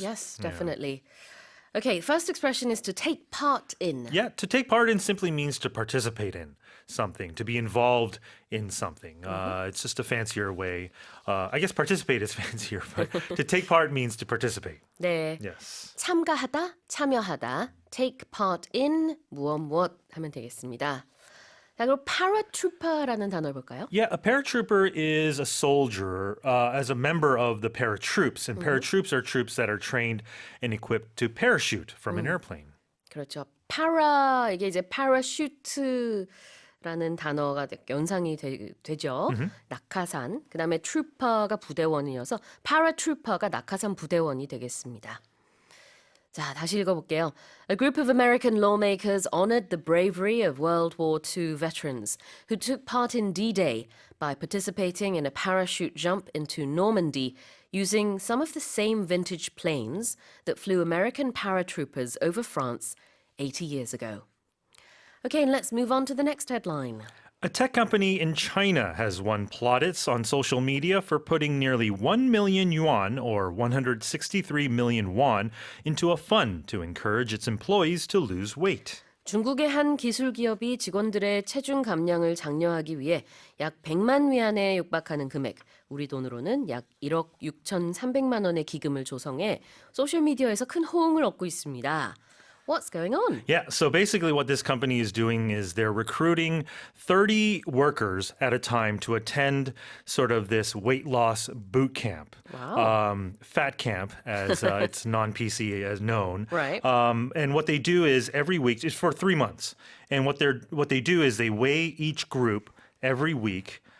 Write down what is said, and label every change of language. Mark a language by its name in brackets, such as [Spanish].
[English] Yes, definitely. Okay, first expression is to take part in. Yeah, to take part in simply means to participate in something, to be involved in something. It's just a fancier way. I guess participate is fancier, but to take part means to participate. [Korean] 네. [English] Yes. [Korean] 참가하다, 참여하다, [English] take part in [Korean] 무엇 하면 되겠습니다. 자, 그럼 paratrooper라는 단어를 볼까요? [English] Yeah, a paratrooper is a soldier as a member of the paratroops, and paratroops are troops that are trained and equipped to parachute from an airplane. [Korean] 그렇죠. 이게 이제 parachute라는 단어가 연상이 되죠. 낙하산. 그다음에 trooper가 부대원이어서 paratrooper가 낙하산 부대원이 되겠습니다. 자, 다시 읽어볼게요. [English] A group of American lawmakers honored the bravery of World War II veterans who took part in D-Day by participating in a parachute jump into Normandy using some of the same vintage planes that flew American paratroopers over France 80 years ago. Okay, and let's move on to the next headline. A tech company in China has won plaudits on social media for putting nearly 1 million yuan, or 163 million won, into a fund to encourage its employees to lose weight. [Korean] 중국의 한 기술 기업이 직원들의 체중 감량을 장려하기 위해 약 100만 위안에 육박하는 금액, 우리 돈으로는 약 1억 6,300만 원의 기금을 조성해 소셜미디어에서 큰 호응을 얻고 있습니다. [English] What's going on? Yeah, so basically what this company is doing is they're recruiting 30 workers at a time to attend sort of this weight loss boot camp. Wow. Fat camp, as it's non-PC as known. Right. And what they do is every week, it's for 3 months. And what they do is they weigh each group every week.